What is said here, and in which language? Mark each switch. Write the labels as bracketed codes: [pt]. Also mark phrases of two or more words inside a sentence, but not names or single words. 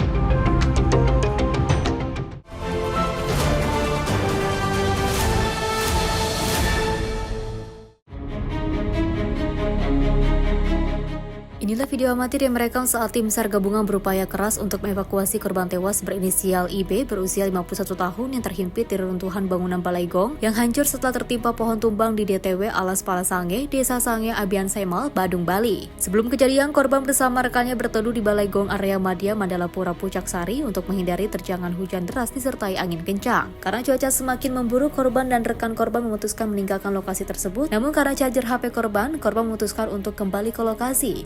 [id] Inilah video amatir yang merekam saat tim SAR gabungan berupaya keras untuk mengevakuasi korban tewas berinisial IB berusia 51 tahun yang terhimpit di reruntuhan bangunan Balai Gong yang hancur setelah tertimpa pohon tumbang di DTW Alas Pala Sange, Desa Sange, Abian Semal, Badung, Bali. Sebelum kejadian, korban bersama rekannya berteduh di Balai Gong area Madya Mandalapura Pucak Sari untuk menghindari terjangan hujan deras disertai angin kencang. Karena cuaca semakin memburuk, korban dan rekan korban memutuskan meninggalkan lokasi tersebut. Namun karena charger HP korban memutuskan untuk kembali ke lokasi.